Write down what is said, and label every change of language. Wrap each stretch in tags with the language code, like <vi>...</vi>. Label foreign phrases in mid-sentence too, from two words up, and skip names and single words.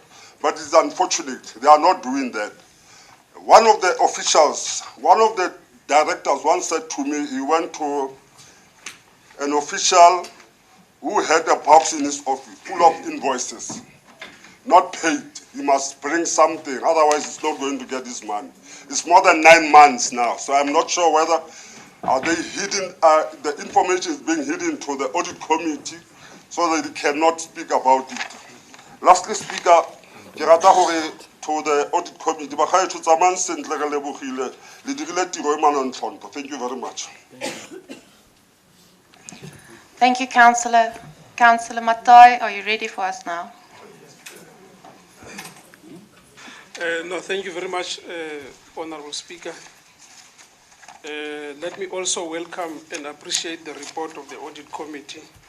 <en>But it's unfortunate, they are not doing that. One of the officials, one of the directors once said to me, he went to an official who had a box in his office full of invoices, not paid. He must bring something, otherwise he's not going to get his money. It's more than 9 months now, so I'm not sure whether are they hidden, the information is being hidden to the audit committee so that they cannot speak about it. Lastly, Speaker,</en> <st>ke rata hore</st> <en>to the audit committee,</en> <tn>bagaetsho tsamayang sentle re lebogile, le dirile tiro e manontlhontho.</tn> <en>Thank you very much. Thank you, Councillor. Councillor Matai, are you ready for us now? No, thank you very much, Honorable Speaker. Let me also welcome and appreciate the report of the Audit Committee.</en>